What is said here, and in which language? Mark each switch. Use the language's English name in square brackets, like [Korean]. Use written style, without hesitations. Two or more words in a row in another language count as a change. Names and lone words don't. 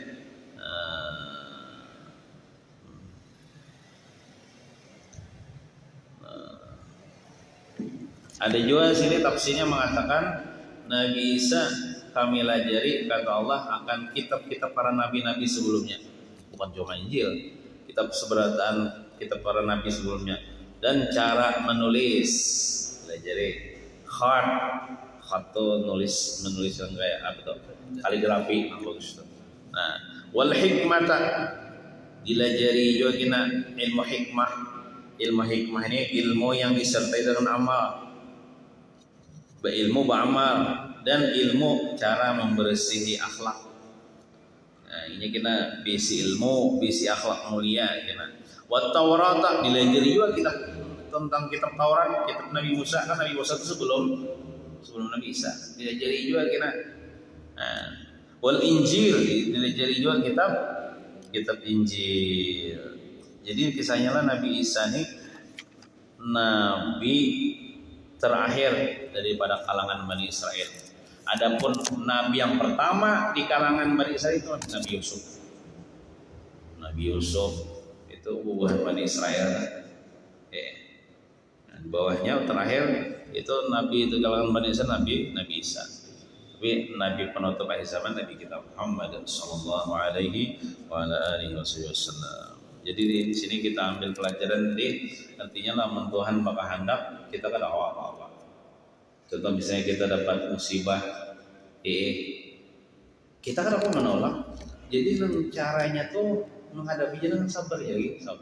[Indonesian] Ada juga sini tafsirnya mengatakan Nabi Isa kami lajari kata Allah akan kitab-kitab para nabi-nabi sebelumnya, bukan cuma Injil, kitab seberatan kitab para nabi sebelumnya. [Banjar] Dan cara menulis lajari khat tuh menulis yang kayak apa tuh kaligrafi bagus tuh. Nah, [Arabic] والحكمة [Banjar] dilajari juga kena ilmu hikmah. [Indonesian] Ilmu hikmah ini ilmu yang disertai dengan amal, berilmu beramal, dan ilmu cara membersihi akhlak. [Banjar] Nah, ini kena bisi ilmu, bisi akhlak mulia kena. [Arabic] والتوراة [Banjar] dilajari juga kita tentang kitab Taurat, kitab Nabi Musa, kan Nabi Musa itu sebelum Nabi Isa. Dilajari juga kena. Nah, [Arabic] والإنجيل [Banjar] dilajari juga kitab Injil. [Indonesian] Jadi kisahnya lah Nabi Isa ini nabi terakhir daripada kalangan Bani Israel. Adapun nabi yang pertama di kalangan Bani Israel itu Nabi Yusuf. [Banjar] Nabi Yusuf itu bubuhan Bani Israel. [Indonesian] Di bawahnya terakhir itu nabi itu kalangan Bani Israel Nabi Isa. Tapi nabi penutup akhir zaman Nabi kita Muhammad [Arabic] صلى الله عليه وعلى آله وسلم. [Banjar] Jadi di sini kita ambil pelajaran nantinya lah Tuhan bakal hendak kita kada apa-apa. [Indonesian] Contoh misalnya kita dapat musibah, kita kan apa menolak. Jadi caranya tuh menghadapinya dengan sabar ya, sabar.